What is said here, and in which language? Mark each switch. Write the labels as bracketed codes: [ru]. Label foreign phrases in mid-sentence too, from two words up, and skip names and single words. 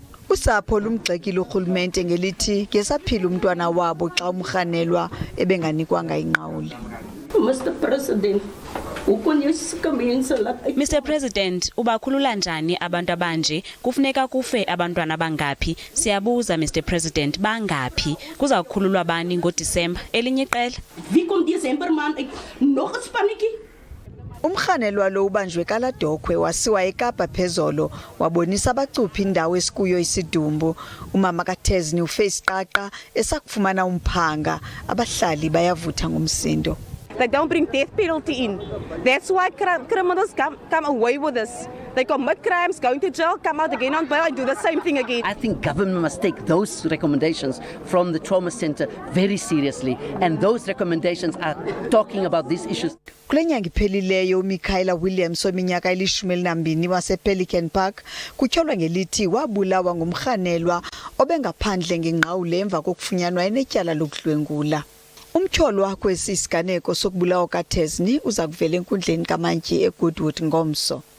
[xh] Usapho lumgxekile urhulumente ngelithi ngesaphila umntwana wabo xa umrhanelwa ebenganikwanga ingqawule. [en] Mr President, [xh] ubakhulula njani abantu abanje? Kufuneka kufe abantwana bangaphi? Siyabuza [en] Mr President, [xh] bangaphi? Kuza kukhululwa bani ngoDisemba? Elinye iqela? [af] Wie kom Desember maand uit? Nog 'n spannetjie? [xh] Umrhanelwa lo ubanjwe kaladokhwe wasiwa eKapa phezolo wabonisa abacuphi indawo esikuyo isidumbu. Umama kaTazne ufe isiqaqa esakufumana umphanga. Abahlali bayavutha ngomsindo. [en] They don't bring death penalty in. That's why criminals come away with this. They commit crimes, go into jail, come out again on bail and do the same thing again. I think government must take those recommendations from the trauma center very seriously, and those recommendations are talking about these issues. [xh] Kule nyanga iphelileyo uMichaela Williams ominyaka 12 wasePelican Park kutyholwa ngelithi wabulawa ngumrhanelwa obengaphandle ngengqawule emva kokufunyanwa enetyala lokudlwengula. Umtyholwa kwesi siganeko sokubulawa kaTazne uza kuvela enkundleni kamantyi eGoodwood ngomso.